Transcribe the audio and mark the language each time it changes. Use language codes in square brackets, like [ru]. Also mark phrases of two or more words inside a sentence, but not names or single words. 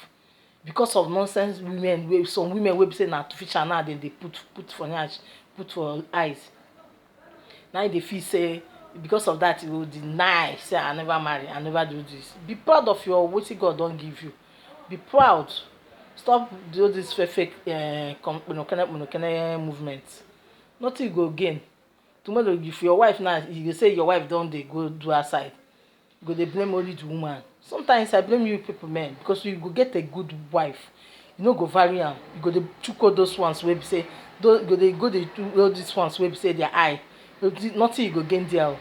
[pcm] Because of nonsense women, some women will say na artificial now they put for eyes. Now they feel say because of that you will deny say I never marry, I never do this. Be proud of your what God don't give you. Be proud. Stop do this fake movement. Nothing you go gain. Tomorrow if your wife now you go say your wife don dey go do outside, you go dey blame only the woman. Sometimes I blame you people men because you go get a good wife, you no go marry am, you go dey chook all those ones wey be say those go dey do all these ones wey be say their eye, nothing you go gain there o.